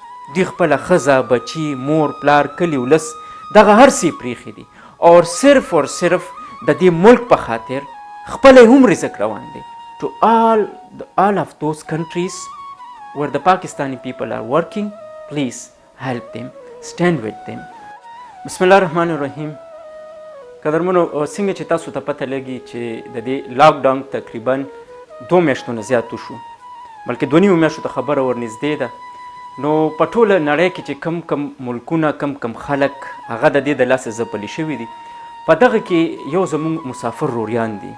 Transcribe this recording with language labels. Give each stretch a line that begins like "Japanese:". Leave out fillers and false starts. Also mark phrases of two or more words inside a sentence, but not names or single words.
Pashto: دوی خپله ښځه بچي مور پلار کلي ولس دغه هر څه یې پرېښي دي
Urdu: اور صرف اور صرف
Pashto: د دې ملک په خاطر خپله هم رزق روان دی.
English: To all of those countries where the Pakistani people are working, please help them, stand with them.
Arabic: بسم الله الرحمن الرحیم.
Pashto: قدرمنو څنګه چې تاسو ته پته لګي چې د دې لاک ډاون تقریبا 2 میاشتو نه زیات وشو، بلکې 2 میاشتو ته خبره ورنږدې ده. نو په ټوله نړۍ کې چې کم ملکونه کم خلک هغه د دې د لاسه ځپلي شوي دي، په دغه کې یو زموږ مسافر روریان دي.